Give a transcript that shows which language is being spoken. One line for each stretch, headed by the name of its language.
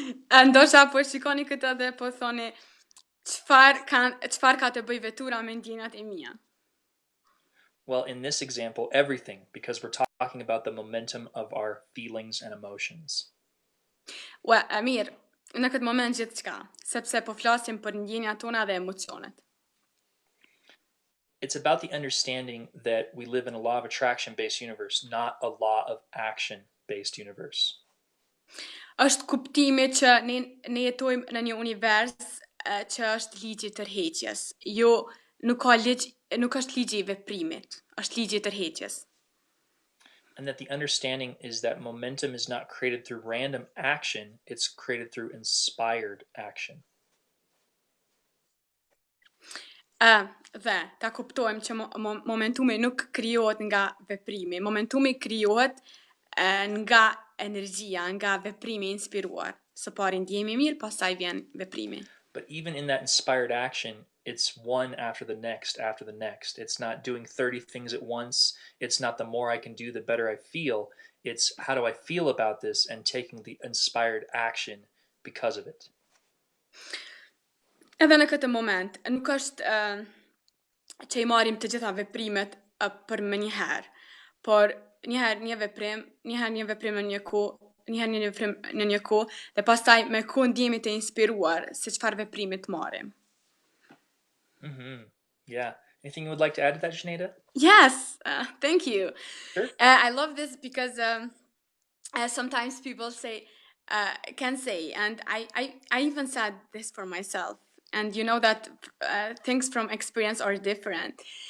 Albanian: Ndoshta po shikoni këtë dhe po thoni, çfarë ka të bëj vetura me ndjenjat e mia?
English: Well, in this example, everything, because we're talking about the momentum of our feelings and emotions.
Albanian: Mirë, në këtë moment gjithçka, sepse po flasim për ndjenjat tona dhe emocionet.
English: It's about the understanding that we live in a law of attraction-based universe, not a law of action-based universe.
Albanian: Është kuptimi që ne jetojmë në një univers që është ligji i tërheqjes. Jo, nuk është ligji i veprimit, është ligji i tërheqjes.
English: And that the understanding is that momentum is not created through random action, it's created through inspired action.
Albanian: Dhe ta kuptojmë që momentumi nuk krijohet nga veprimi. Momentumi krijohet nga energjia, nga veprimi inspiruar. Së pari ndjehemi mirë, pastaj vjen veprimi.
English: But even in that inspired action, it's one after the next after the next. It's not doing 30 things at once. It's not the more I can do, the better I feel. It's how do I feel about this and taking the inspired action because of it.
Albanian: Edhe në këtë moment, nuk është që i marim të gjitha veprimet për më njëherë, por njëherë një veprim në një kohë, njëherë një veprim në një kohë, dhe pastaj me kohë ndjemi të inspiruar se çfarë veprimi të marrim.
English: Yeah. Anything you would like to add to that, Xheneta? Yes, thank you. Sure. I love this because sometimes people can say, and I even said this for myself, and you know that things from experience are different.